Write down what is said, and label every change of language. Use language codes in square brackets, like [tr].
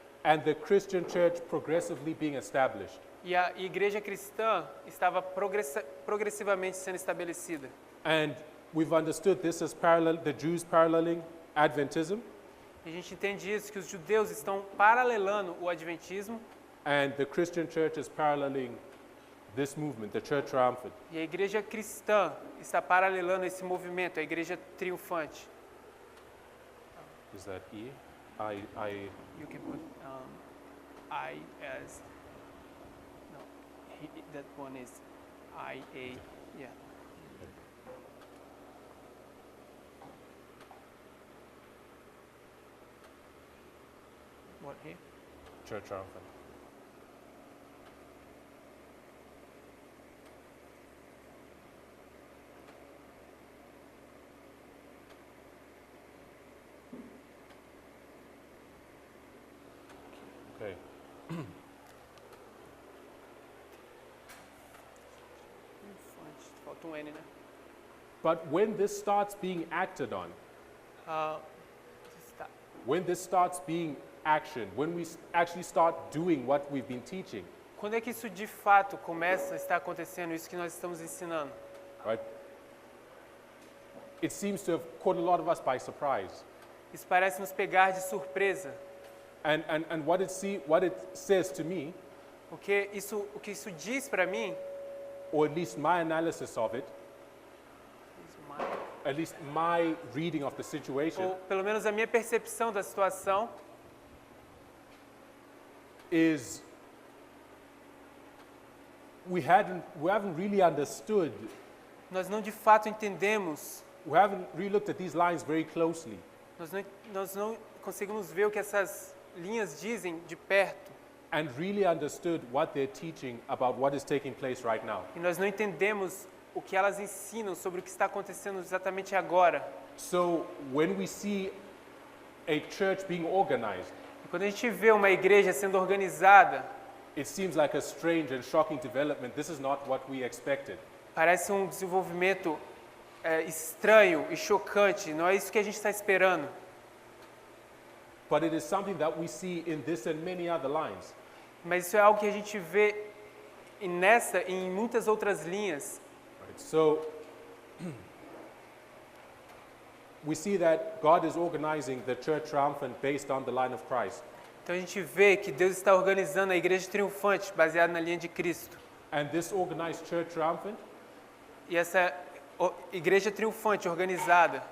[en] and the Christian church progressively being established. [pt] e a igreja cristã estava progressivamente sendo estabelecida. [en] And we've understood this as the Jews paralleling Adventism [pt] E a gente entende isso, que os judeus estão paralelando o adventismo [en] and the Christian church is paralleling this movement, the church triumphant. [pt] e a igreja cristã está paralelando esse movimento, a igreja triunfante. [en] Is that E? You can put I as no. That one is I A. Yeah. What here? Church triumphant. Okay. [pt] Falta N, né? [en] But when this starts being acted on, [pt] Está. [en] when this starts being action, when we actually start doing what we've been teaching, [pt] Quando é que isso de fato começa a estar acontecendo, isso que nós estamos ensinando? [en] right? It seems to have caught a lot of us by surprise. [pt] Isso parece nos pegar de surpresa, [en] And what it says to me, [pt] porque o que isso diz para mim, [en] or at least my analysis of it, at least my reading of the situation, [pt] ou pelo menos a minha percepção da situação, [en] is we haven't really understood, [pt] nós não de fato entendemos, [en] we haven't really looked at these lines very closely. [pt] nós não conseguimos ver o que essas linhas dizem de perto, [en] And really understood what they're teaching about what is taking place right now. [pt] e nós não entendemos o que elas ensinam sobre o que está acontecendo exatamente agora. [en] So when we see a church being organized, [pt] E quando a gente vê uma igreja sendo organizada, [en] it seems like a strange and shocking development. This is not what we expected. [pt] parece um desenvolvimento estranho e chocante, não é isso que a gente está esperando. [en] But it is something that we see in this and many other lines. [pt] Mas isso é algo que a gente vê nessa e em muitas outras linhas. [en] Right? So we see that God is organizing the church triumphant based on the line of Christ. [pt] Então a gente vê que Deus está organizando a igreja triunfante baseada na linha de Cristo. [en] And this organized church triumphant, [pt] E essa igreja triunfante organizada,